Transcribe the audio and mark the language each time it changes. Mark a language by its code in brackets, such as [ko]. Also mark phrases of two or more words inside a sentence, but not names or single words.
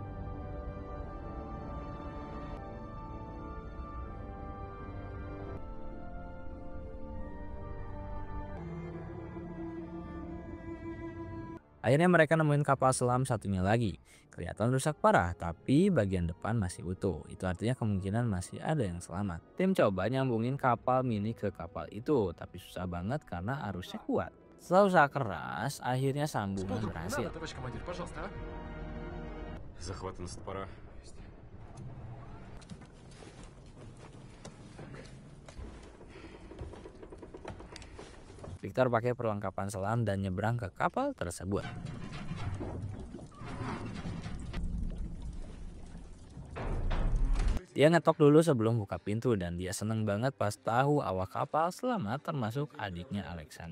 [id] Akhirnya mereka nemuin kapal selam satunya lagi. Kelihatan rusak parah, tapi bagian depan masih utuh. Itu artinya kemungkinan masih ada yang selamat. Tim coba nyambungin kapal mini ke kapal itu, tapi susah banget karena arusnya kuat. Setelah usaha keras, akhirnya sambungan berhasil. [ru] Товарищ командир, пожалуйста, а? Захватан стопора. [id] Victor pakai perlengkapan selam dan nyebrang ke kapal tersebut. Dia ngetok dulu sebelum buka pintu dan dia seneng banget pas tahu awak kapal selamat termasuk adiknya Alexander.